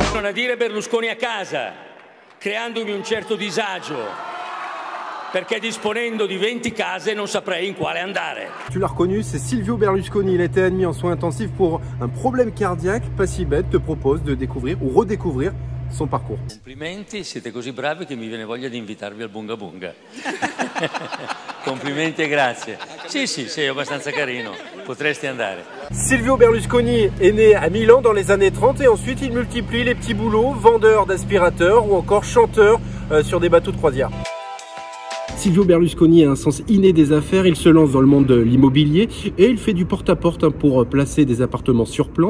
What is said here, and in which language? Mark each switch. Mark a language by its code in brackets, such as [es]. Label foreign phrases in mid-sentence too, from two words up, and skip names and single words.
[it] tradire Berlusconi a casa, creandomi un certo disagio, perché disponendo di 20 case non saprei in quale andare. [fr] Tu l'as reconnu, c'est Silvio Berlusconi. Il a été admis en soins intensifs pour un problème cardiaque. Pas si bête, te propose de découvrir ou redécouvrir son parcours. [it] Complimenti, siete così bravi che mi viene voglia di invitarvi al Bunga Bunga. Complimenti e grazie. Sì, sei abbastanza carino, potresti andare. [fr] Silvio Berlusconi est né à Milan dans les années 30 et ensuite il multiplie les petits boulots, vendeur d'aspirateurs ou encore chanteur sur des bateaux de croisière. Silvio Berlusconi a un sens inné des affaires, il se lance dans le monde de l'immobilier et il fait du porte-à-porte pour placer des appartements sur plan.